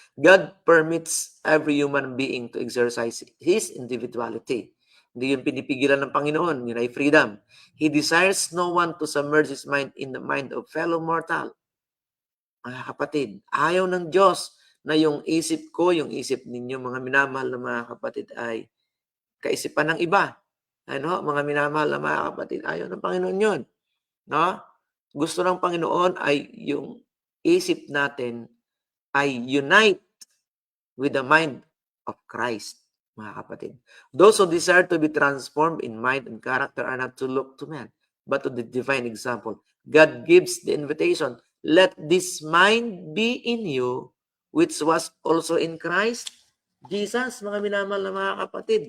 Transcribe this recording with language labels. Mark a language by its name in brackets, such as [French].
[English] God permits every human being to exercise his individuality. [Filipino] Hindi yun pinipigilan ng Panginoon. Yun ay freedom. [English] He desires no one to submerge his mind in the mind of fellow mortal. [Filipino] Mga kapatid, ayaw ng Diyos na yung isip ko, yung isip ninyo, mga minamahal na mga kapatid, ay kaisipan ng iba. Mga minamahal na mga kapatid, ayaw ng Panginoon yun. No? Gusto ng Panginoon ay yung isip natin ay [English] unite with the mind of Christ, [Filipino] mga kapatid. [English] Those who desire to be transformed in mind and character are not to look to man, but to the divine example. God gives the invitation, let this mind be in you, which was also in Christ Jesus, [Filipino] mga minamahal na mga kapatid.